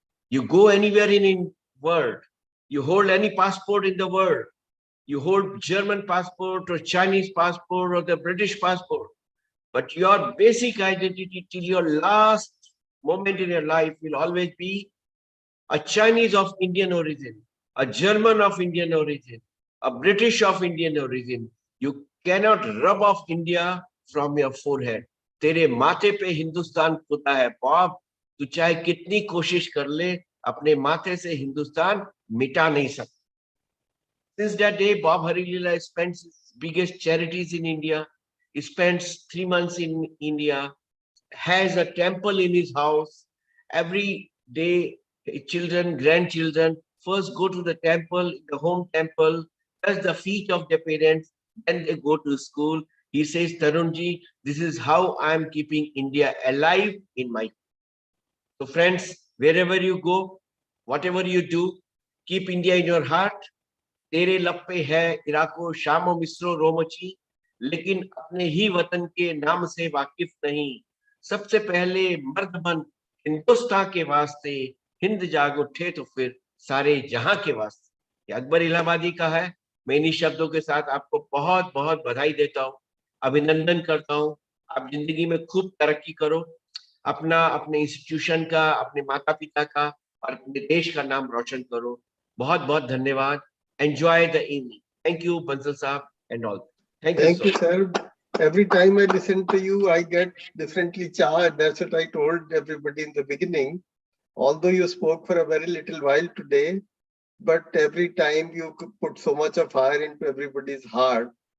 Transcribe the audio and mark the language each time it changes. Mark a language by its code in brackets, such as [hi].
[en] You go anywhere in the world, you hold any passport in the world, you hold German passport or Chinese passport or the British passport, but your basic identity till your last moment in your life will always be a Chinese of Indian origin, a German of Indian origin, a British of Indian origin. You cannot rub off India from your forehead. [hi] तेरे माथे पे हिंदुस्तान खुदा है Bob, तू चाहे कितनी कोशिश कर ले अपने माथे से हिंदुस्तान मिटा नहीं सकता. [en] Since that day, Bob Harilila spends his biggest charities in India. He spends 3 months in India, has a temple in his house. Every day, children, grandchildren first go to the temple, the home temple, touch the feet of their parents, then they go to school. He says, Tarunji, this is how I'm keeping India alive in my. So friends, wherever you go, whatever you do, keep India in your heart. [hi] तेरे लब पे है इराको शामो मिस्रो रोमची, लेकिन अपने ही वतन के नाम से वाकिफ नहीं। सबसे पहले मर्द बन हिंदुस्तान के वास्ते, हिंद जाग उठे तो फिर सारे जहां के वास्ते। ये अकबर इलाहाबादी का है। मैं इन्हीं शब्दों के साथ आपको बहुत बहुत बधाई देता हूँ, अभिनंदन करता हूँ। आप जिंदगी में खूब तरक्की करो, अपना, अपने इंस्टीट्यूशन का, अपने माता पिता का और अपने देश का नाम रोशन करो। बहुत बहुत धन्यवाद। [en] Enjoy the evening. Thank you, Bansal Saab, and all. Thank you Thank so you, much. sir. Every time I listen to you, I get differently charged. That's what I told everybody in the beginning. Although you spoke for a very little while today, but every time you could put so much of fire into everybody's heart.